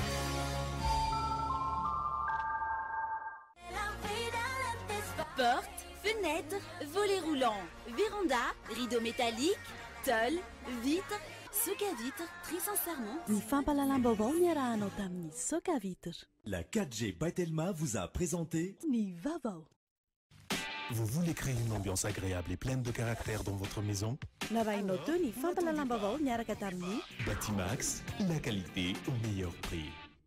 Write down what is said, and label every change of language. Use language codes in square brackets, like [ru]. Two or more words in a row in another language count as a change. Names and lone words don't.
[fr] Porte, fenêtre, volets roulants, véranda, rideaux métalliques, tôle, vitres, soc à vitres, très sincèrement. [mg] Ny fampalalam-baovao miarahanao tamin'ny soc à vitres. [fr] La 4G Batelma vous a présenté [mg] Ny Vavao. [fr] Vous voulez créer une ambiance agréable et pleine de caractère dans votre maison? [mg] Narahinao teo ny fampalalam-baovao miaraka tamin'ny Batimax, [fr] la qualité au meilleur prix.